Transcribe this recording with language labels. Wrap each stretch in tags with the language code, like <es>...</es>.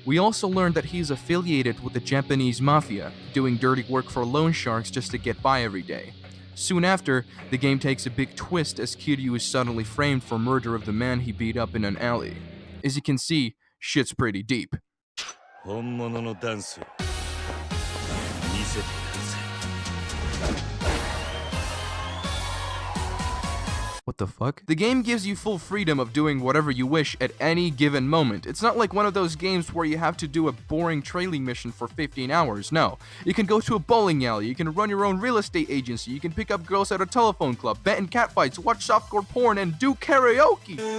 <en>We also learn that he is affiliated with the Japanese mafia, doing dirty work for loan sharks just to get by every day. Soon after, the game takes a big twist as Kiryu is suddenly framed for murder of the man he beat up in an alley. As you can see, shit's pretty deep.</en> <ja>本物のダンスを見せてください。</ja> <en>What the fuck? The game gives you full freedom of doing whatever you wish at any given moment. It's not like one of those games where you have to do a boring trailing mission for 15 hours. No. You can go to a bowling alley, you can run your own real estate agency, you can pick up girls at a telephone club, bet in catfights, watch softcore porn, and do karaoke!</en>